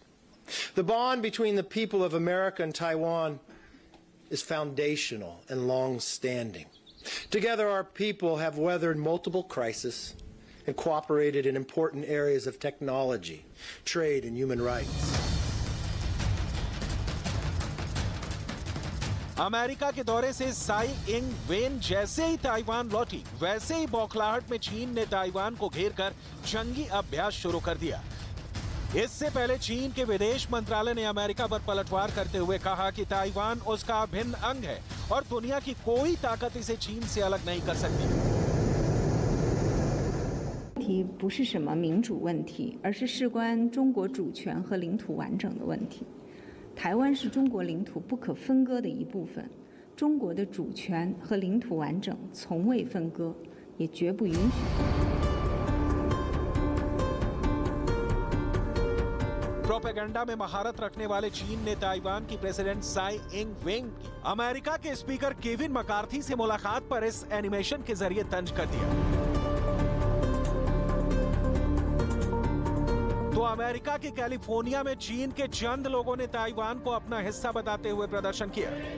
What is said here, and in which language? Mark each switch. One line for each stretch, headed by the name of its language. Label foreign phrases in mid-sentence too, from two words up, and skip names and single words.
English: The bond between the people of America and Taiwan is foundational and long-standing. Together, our people have weathered multiple crises and cooperated in important areas of technology, trade, and human rights.
Hindi: अमेरिका के दौरे से साई इंग वेन जैसे ही ताइवान लौटी, वैसे ही बौखलाहट में चीन ने ताइवान को घेरकर जंगी अभ्यास शुरू कर दिया। इससे पहले चीन के विदेश मंत्रालय ने अमेरिका पर पलटवार करते हुए कहा कि ताइवान उसका अभिन्न अंग है और दुनिया की कोई ताकत इसे चीन से अलग नहीं कर सकती।
Chinese: 不是什么民主问题，而是事关中国主权和领土完整的问题。台湾是中国领土不可分割的一部分，中国的主权和领土完整从未分割，也绝不允许。
Hindi: प्रोपेगेंडा में महारत रखने वाले चीन ने ताइवान की प्रेसिडेंट साई इंग वेंग की अमेरिका के स्पीकर केविन मकार्थी से मुलाकात पर इस एनिमेशन के जरिए तंज कर दिया। तो अमेरिका के कैलिफोर्निया में चीन के चंद लोगों ने ताइवान को अपना हिस्सा बताते हुए प्रदर्शन किया।